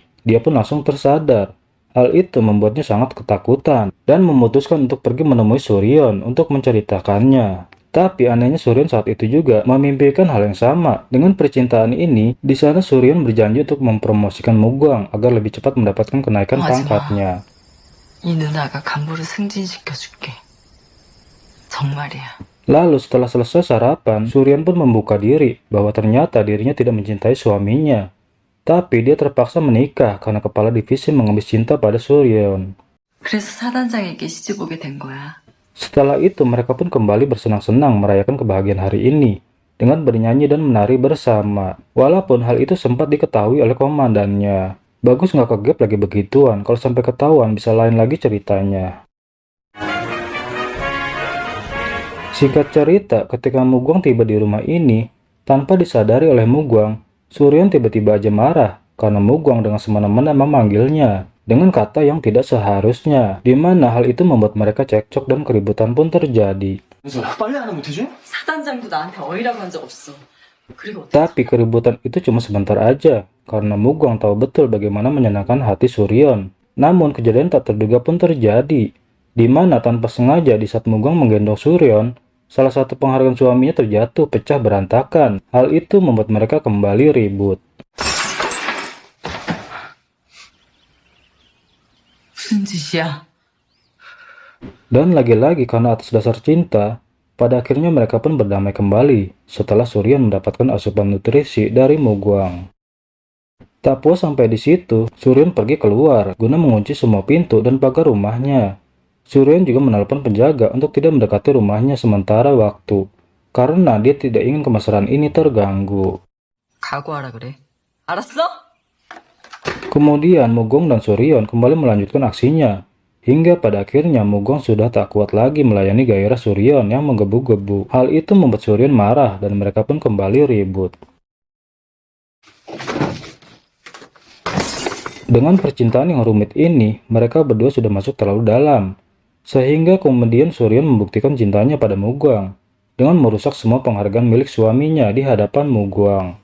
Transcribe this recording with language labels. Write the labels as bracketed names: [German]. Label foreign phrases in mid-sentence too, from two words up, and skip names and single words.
[Indonesian] Dia pun langsung tersadar. Hal itu membuatnya sangat ketakutan dan memutuskan untuk pergi menemui Suryon untuk menceritakannya. Tapi anehnya Suryon saat itu juga memimpikan hal yang sama. Dengan percintaan ini, di sana Suryon berjanji untuk mempromosikan Mugong agar lebih cepat mendapatkan kenaikan pangkatnya. [Korean] 이 누나가 간부를 승진시켜줄게. 정말이야. [Indonesian] Lalu setelah selesai sarapan, Suryon pun membuka diri bahwa ternyata dirinya tidak mencintai suaminya. Tapi dia terpaksa menikah karena kepala divisi mengemis cinta pada Suryon. [Korean] 그래서 사단장에게 시집 오게 된 거야. [Indonesian] Setelah itu mereka pun kembali bersenang-senang merayakan kebahagiaan hari ini dengan bernyanyi dan menari bersama. Walaupun hal itu sempat diketahui oleh komandannya. Bagus nggak kegep lagi begituan, kalau sampai ketahuan bisa lain lagi ceritanya. Singkat cerita, ketika Mugong tiba di rumah ini, tanpa disadari oleh Mugong, Suryon tiba-tiba aja marah karena Mugong dengan semena-mena memanggilnya dengan kata yang tidak seharusnya, di mana hal itu membuat mereka cekcok dan keributan pun terjadi. [Korean] 사단장도 나한테 어이라고 한 적 없어. 그리고 [Indonesian] Tapi keributan itu cuma sebentar aja, karena Mugong tahu betul bagaimana menyenangkan hati Suryon. Namun kejadian tak terduga pun terjadi, di mana tanpa sengaja di saat Mugong menggendong Suryon, salah satu penghargaan suaminya terjatuh pecah berantakan. Hal itu membuat mereka kembali ribut. [Korean] 무슨 짓이야? [Indonesian] Dan lagi-lagi karena atas dasar cinta, pada akhirnya mereka pun berdamai kembali setelah Suryon mendapatkan asupan nutrisi dari Mugong. Tak puas sampai di situ, Suryon pergi keluar guna mengunci semua pintu dan pagar rumahnya. Suryon juga menelpon penjaga untuk tidak mendekati rumahnya sementara waktu, karena dia tidak ingin kemesraan ini terganggu. [Korean] 각오하라 그래. 알았어? [Indonesian] Kemudian Mugong dan Suryon kembali melanjutkan aksinya, hingga pada akhirnya Mugong sudah tak kuat lagi melayani gairah Suryon yang menggebu-gebu. Hal itu membuat Suryon marah dan mereka pun kembali ribut. Dengan percintaan yang rumit ini, mereka berdua sudah masuk terlalu dalam, sehingga kemudian Suryon membuktikan cintanya pada Mugong dengan merusak semua penghargaan milik suaminya di hadapan Mugong.